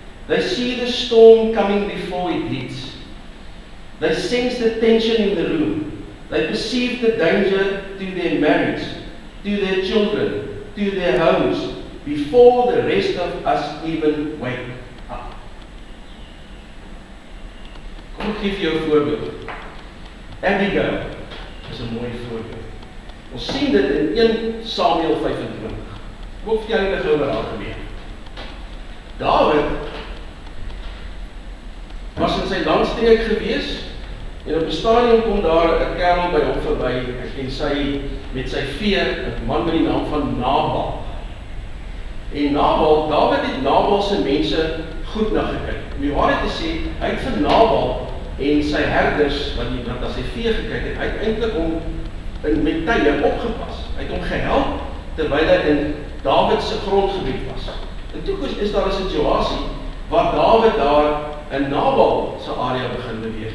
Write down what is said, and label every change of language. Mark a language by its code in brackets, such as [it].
[en] They see the storm coming before it hits. They sense the tension in the room. They perceive the danger to their marriage, to their children, to their homes, before the rest of us even wake up. [af] Kom ek gee vir jou 'n voorbeeld. Abigail is 'n mooi voorbeeld. Ons sien dit in 1 Samuel 25. Kom ek vertel julle gou wat daar gebeur. Dawid was in sy landstreek gewees, en op 'n stadium kom daar 'n kerel by hom verby, en sy met sy vee, 'n man met die naam van Nabal. En Nabal, Dawid het Nabal se mense goed na gekyk. Om die waarheid te sê, hy het vir Nabal en sy herders, wat as sy vee gekyk het, hy het eintlik hom met tye opgepas. Hy het hom gehelp, terwyl hy in Dawid se grondgebied was. En toe is daar 'n situasie, waar Dawid daar in Nabal se area begin beweeg.